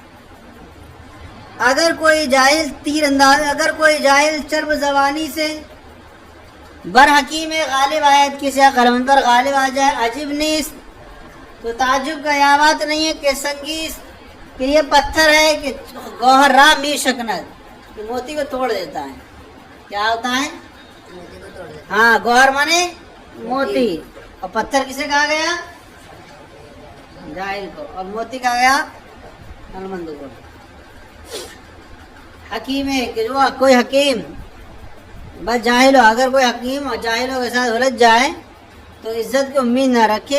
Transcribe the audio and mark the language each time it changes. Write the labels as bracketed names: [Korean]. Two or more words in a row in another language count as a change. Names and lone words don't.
[Urdu] اگر کوئی جاہل تیر انداز اگر کوئی جاہل چرب زبانی سے [Persian] بر حکیم [Urdu] غالب آئے کسی عقل مند پر غالب آ جائے [Persian] عجیب نیست [Urdu] تو تعجب کا یہ بات نہیں ہے کہ سنگیس کہ یہ پتھر ہے کہ [Persian] گوہر را می شکنت [Urdu] کہ موتی کو توڑ دیتا ہے. کیا ہوتا ہے؟ ہاں گوہر مانے موتی اور پتھر کسے کہا گیا؟ جاہل کو. اور موتی کہا گیا علمند کو. حکیم ہے کہ جو کوئی حکیم بس جاہل ہو اگر کوئی حکیم اور جاہلوں کے ساتھ الجھ جائے تو عزت کی امید نہ رکھے.